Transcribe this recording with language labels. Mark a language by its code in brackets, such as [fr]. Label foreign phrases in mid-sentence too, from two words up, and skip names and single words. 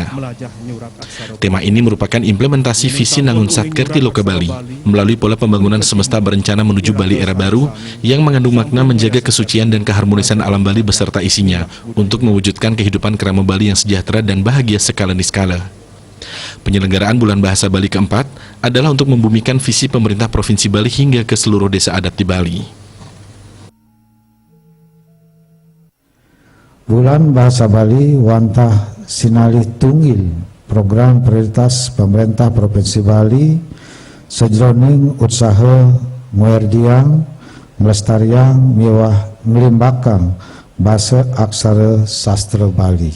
[id] Tema ini merupakan implementasi visi Nangunsat Kerti Loka Bali, melalui pola pembangunan semesta berencana menuju Bali era baru, yang mengandung makna menjaga kesucian dan keharmonisan alam Bali beserta isinya, untuk mewujudkan kehidupan kerama Bali yang sejahtera dan bahagia skala niskala. Penyelenggaraan Bulan Bahasa Bali keempat adalah untuk membumikan visi pemerintah Provinsi Bali hingga ke seluruh desa adat di Bali. [ban] Bulan Bahasa Bali wantah sinalih tunggil program prioritas pemerintah Provinsi Bali sejroning usaha muerdiang melestarian miwah melimbakang bahasa aksara sastra Bali.